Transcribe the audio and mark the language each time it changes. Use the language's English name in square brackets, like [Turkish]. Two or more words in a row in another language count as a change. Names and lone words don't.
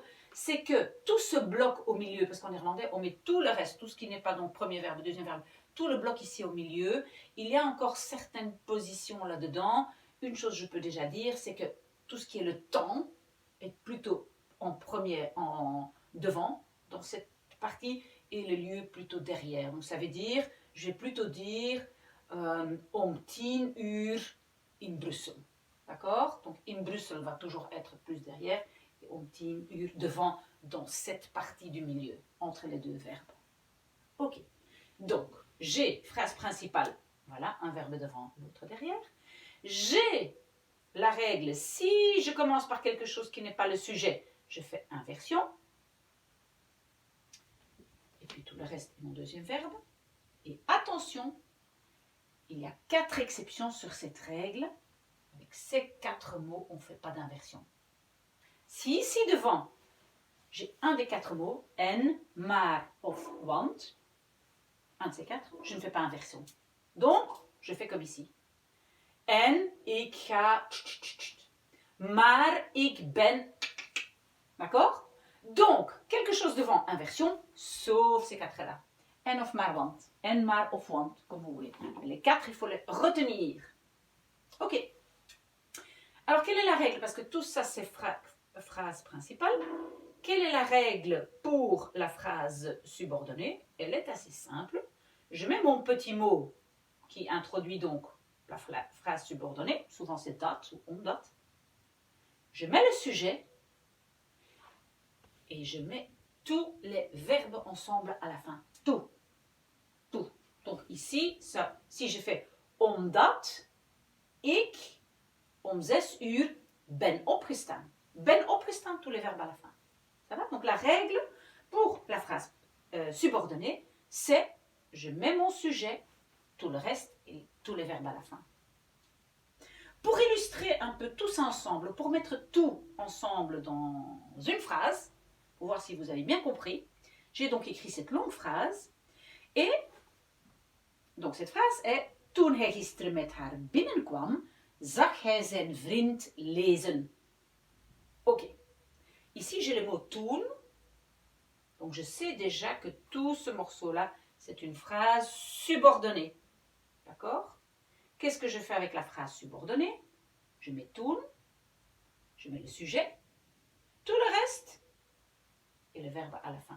[French] C'est que tout ce bloc au milieu, parce qu'en néerlandais on met tout le reste, tout ce qui n'est pas donc premier verbe, deuxième verbe, tout le bloc ici au milieu, il y a encore certaines positions là-dedans. Une chose je peux déjà dire, c'est que tout ce qui est le temps est plutôt en premier, en devant, dans cette partie, et le lieu plutôt derrière. Donc ça veut dire, je vais plutôt dire [Dutch] om 10 uur in Brussel. [French] D'accord? Donc [Dutch] in Brussel [French] va toujours être plus derrière, et [Dutch] om 10 uur [French] devant, dans cette partie du milieu, entre les deux verbes. Ok. Donc, j'ai phrase principale, voilà, un verbe devant, l'autre derrière. J'ai la règle, si je commence par quelque chose qui n'est pas le sujet, je fais inversion. Et puis tout le reste est mon deuxième verbe. Et attention, il y a 4 exceptions sur cette règle. Avec ces 4 mots, on ne fait pas d'inversion. Si ici devant, j'ai un des 4 mots, [Dutch] en, maar of want, [French] un de ces 4, je ne fais pas inversion. Donc, je fais comme ici. [Dutch] En, ik ga, maar ik ben. [French] D'accord? Donc, quelque chose devant inversion, sauf ces 4-là. [Dutch] En of maar want. En maar of want, [French] comme vous voulez. Les 4, il faut les retenir. Ok. Alors, quelle est la règle? Parce que tout ça, c'est phrase principale. Quelle est la règle pour la phrase subordonnée? Elle est assez simple. Je mets mon petit mot qui introduit donc la phrase subordonnée. Souvent, c'est dat ou on date. Je mets le sujet et je mets tous les verbes ensemble à la fin. Tout. Tout. Donc ici, ça, si je fais [Dutch] omdat ik om 6 uur ben opgestaan. Ben opgestaan, [French] tous les verbes à la fin. Ça va? Donc la règle pour la phrase subordonnée, c'est je mets mon sujet, tout le reste et tous les verbes à la fin. Pour illustrer un peu tout ça ensemble, pour mettre tout ensemble dans une phrase, pour voir si vous avez bien compris, j'ai donc écrit cette longue phrase. Et donc cette phrase est [Dutch] Toen hij gisteren met haar binnenkwam, zag hij zijn vriend lezen. [French] Ok. Ici j'ai le mot toen. Donc je sais déjà que tout ce morceau-là, c'est une phrase subordonnée. D'accord? Qu'est-ce que je fais avec la phrase subordonnée? Je mets toen, je mets le sujet, tout le reste et le verbe à la fin.